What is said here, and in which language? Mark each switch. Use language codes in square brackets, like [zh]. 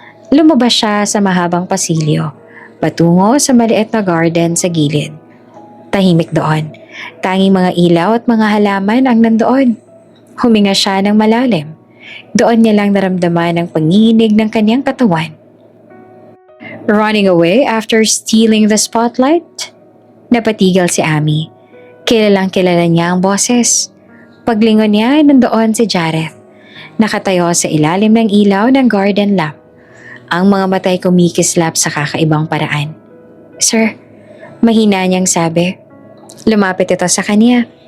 [tl] Lumabas siya sa mahabang pasilyo, patungo sa maliit na garden sa gilid. Tahimik doon, tanging mga ilaw at mga halaman ang nandoon. Huminga siya ng malalim. Doon niya lang naramdaman ang panginginig ng kanyang katawan. [en] Running away after stealing the spotlight? [tl] Napatigil si Ami. Kilalang kilala niya ang boses. Paglingon niya ay nandoon si Jareth. Nakatayo sa ilalim ng ilaw ng garden lamp. Ang mga matay kumikislap sa kakaibang paraan. Sir, mahina niyang sabi. Lumapit ito sa kanya.